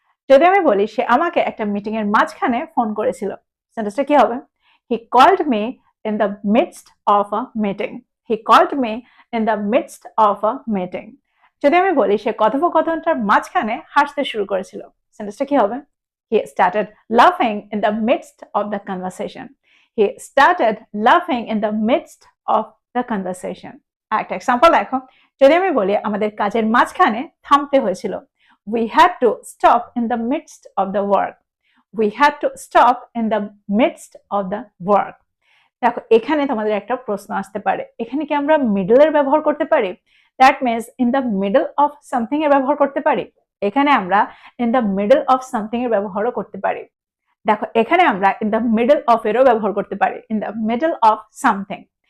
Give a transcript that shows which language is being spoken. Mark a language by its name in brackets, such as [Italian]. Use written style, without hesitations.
[Bangla] যদি আমি বলি সে আমাকে একটা মিটিং এর মাঝখানে ফোন করেছিল, সেন্টেন্সটা কি হবে? [English] He called me in the midst of a meeting. He called me in the midst of a meeting. [Bangla] যদি আমি বলি সে কথোপকথনটার মাঝখানে হাসতে শুরু করেছিল, সেন্টেন্সটা কি হবে? [English] He started laughing in the midst of the conversation. He started laughing in the midst of the conversation. [Bangla] একটা এক্সাম্পল দেখো, যদি আমি বলি আমাদের কাজের মাঝখানে থামতে হয়েছিল, [English] we had to stop in the midst of the work. We had to stop in the midst of the work. [Bangla] দেখো এখানে তোমাদের একটা প্রশ্ন আসতে পারে, এখানে কি আমরা মিডল এর ব্যবহার করতে পারি? [English] that means [Bangla] in the middle of something এর ব্যবহার করতে পারি। এখানে আমরা in the middle of something এর ব্যবহারও করতে পারি। দেখো এখানে আমরা ইন দ্য মিডল অফ এরও ব্যবহার করতে পারি, in the middle of something.